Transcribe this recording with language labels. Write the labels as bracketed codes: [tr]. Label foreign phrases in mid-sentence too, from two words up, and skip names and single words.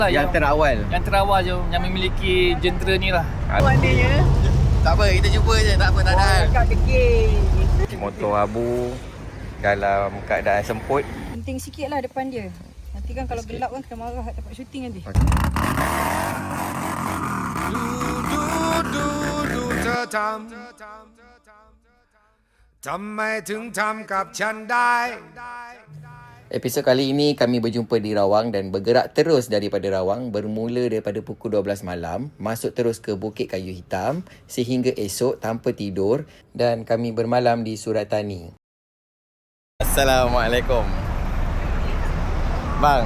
[ms] Yang terawal yang memiliki jentera ni lah. Maknanya tak apa, kita jumpa je, tak apa, tak ada hal. kat kekil. Motor abu dalam keadaan semput. Penting sikit lah depan dia. Nanti kan kalau gelap kan kena marah kat tempat syuting nanti. [th] ทำไมถึงทำกับฉันได้ [ms] Episod kali ini kami berjumpa di Rawang dan bergerak terus daripada Rawang bermula daripada pukul 12 malam, masuk terus ke Bukit Kayu Hitam sehingga esok tanpa tidur dan kami bermalam di Surat Tani. Assalamualaikum. Bang,